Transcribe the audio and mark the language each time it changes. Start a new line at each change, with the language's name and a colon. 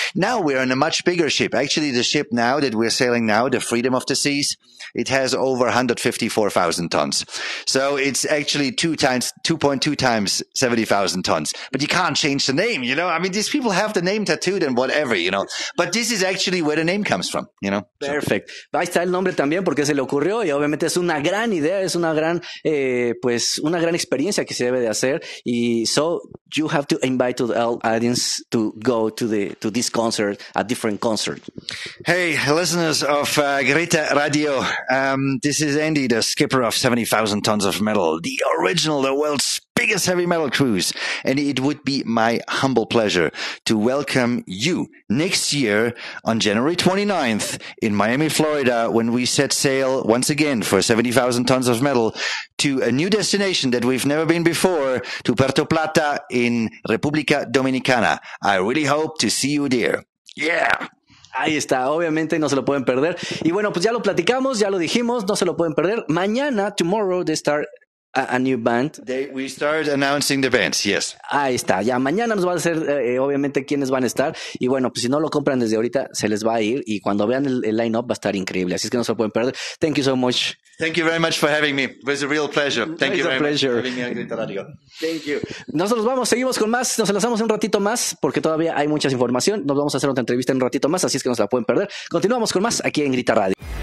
English: Now we're on a much bigger ship. Actually, the ship now that we're sailing now, the Freedom of the Seas, it has over 154,000 tons. So it's actually 2.2 times 70,000 tons. But you can't change the name, you know? I mean, these people have the name tattooed and whatever, you know? But this is actually where the name comes from, you know? Perfect.
Spanish: Ahí está el nombre también porque se le ocurrió y obviamente es una gran idea, es una gran, pues una gran experiencia que se debe de hacer.
English: Y so you have to invite to the audience to go to this concert, a different concert. Hey, listeners of Gritaradio, this is Andy, the skipper of 70,000 tons of metal, the original, the world's biggest heavy metal cruise. And it would be my humble pleasure to welcome you next year on January 29th in Miami, Florida, when we set sail once again for 70,000 tons of metal to a new destination that we've never been before, to Puerto Plata in República Dominicana. I really hope to see you there. Yeah.
Spanish: Ahí está, obviamente no se lo pueden perder. Y bueno, pues ya lo platicamos, ya lo dijimos, no se lo pueden perder.
English: Mañana, tomorrow, they start a new band. We start announcing the bands, yes.
Spanish: Ahí está, ya mañana nos va a decir obviamente quiénes van a estar. Y bueno, pues si no lo compran desde ahorita, se les va a ir. Y cuando vean el line-up va a estar increíble. Así es que no se lo pueden perder.
English: Thank you so much. Thank you very much for having me. It was a real pleasure. Thank you very much for having me on Gritaradio. Thank you.
Spanish: Nosotros vamos, seguimos con más. Nos enlazamos un ratito más porque todavía hay mucha información. Nos vamos a hacer otra entrevista en un ratito más, así es que no se la pueden perder. Continuamos con más aquí en Gritaradio.